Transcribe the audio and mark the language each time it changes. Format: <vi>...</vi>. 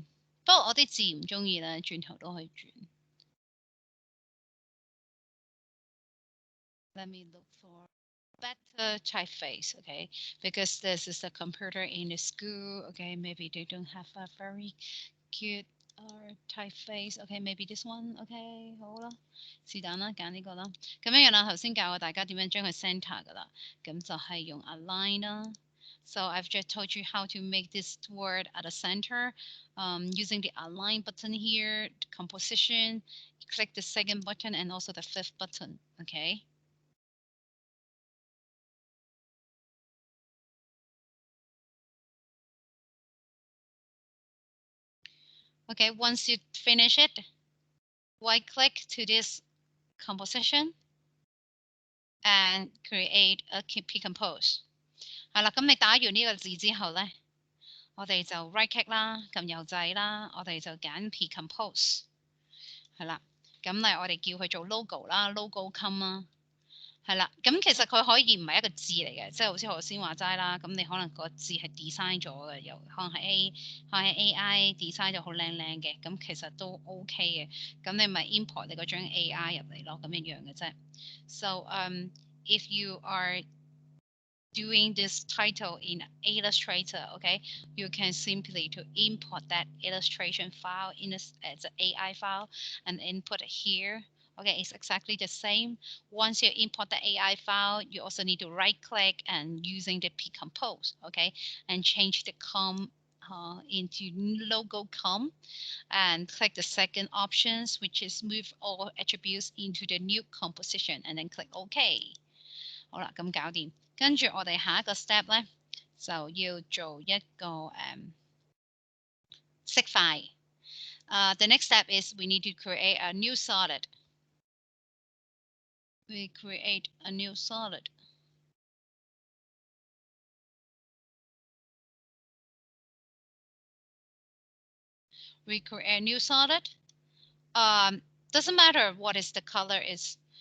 <yue>不過我啲字唔中意咧，轉頭都可以轉。</yue> <en>Let me look for better typeface, okay? Because this is a computer in the school, okay? Maybe they don't have a very good typeface, okay? Maybe this one, okay?</en> <yue>好啦，是但啦，揀呢個啦。咁樣樣啦，頭先教過大家點樣將佢 center 噶啦，咁就係用 align 啦。</yue> <en>So I've just told you how to make this word at the center using the align button here, composition, click the second button and also the fifth button, okay? Okay, once you finish it, right click to this composition and create a P compose.</en> <yue>係啦，咁你打完呢個字之後咧，我哋就 right click 啦，撳右掣啦，我哋就揀 P compose。係啦，咁嚟我哋叫佢做 logo 啦，logo com 啦。係啦，咁其實佢可以唔係一個字嚟嘅，即係好似頭先話齋啦。咁你可能個字係 design 咗嘅，又可能係 AI design 咗好靚靚嘅，咁其實都 OK 嘅。咁你咪 import 你嗰張 AI 入嚟咯，咁一樣嘅啫。</yue> <en>So if you are doing this title in Illustrator, okay, you can simply to import that illustration file in as an AI file and input it here. Okay, it's exactly the same. Once you import the AI file, you also need to right click and using the P compose, okay, and change the com into logo com and click the second options, which is move all attributes into the new composition and then click OK.</en> <yue>好啦，咁搞掂。跟住我哋下一個 step 咧，就要做一個色塊。</yue> <en>The next step is we need to create a new solid. We create a new solid. We create a new solid. Doesn't matter what is the color is.</en>